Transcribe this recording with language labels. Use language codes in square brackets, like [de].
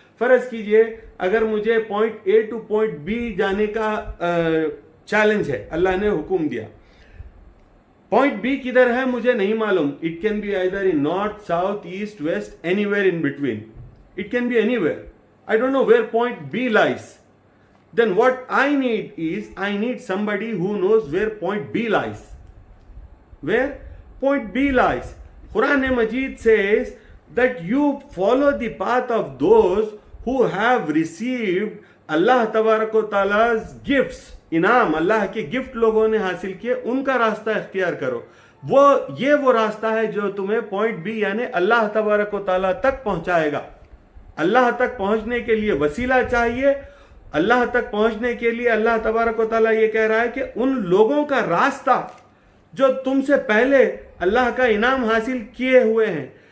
[hi] फर्ज कीजिए अगर मुझे point A two point B जाने का चैलेंज है, अल्लाह ने हुक्म दिया, पॉइंट बी किधर है मुझे नहीं मालूम, [en] It can be either in north, south, east, west, anywhere in between, it can be anywhere, I don't know where point B lies. Then what I need somebody who knows where point B lies. Where point B lies. Quran Majid says that you follow the path of those who have received Allah Tabarak wa Ta'ala's gifts. [hi] इनाम अल्लाह के gift लोगों ने हासिल किए, उनका रास्ता इख्तियार करो। वो रास्ता है जो तुम्हें पॉइंट बी यानी अल्लाह तबारक व तआला तक पहुंचाएगा। अल्लाह तक पहुंचने के लिए वसीला चाहिए। अल्लाह तक पहुंचने के लिए अल्लाह तबारक व तआला ये कह रहा है कि उन लोगों का रास्ता जो तुमसे पहले अल्लाह का इनाम हासिल किए हुए हैं।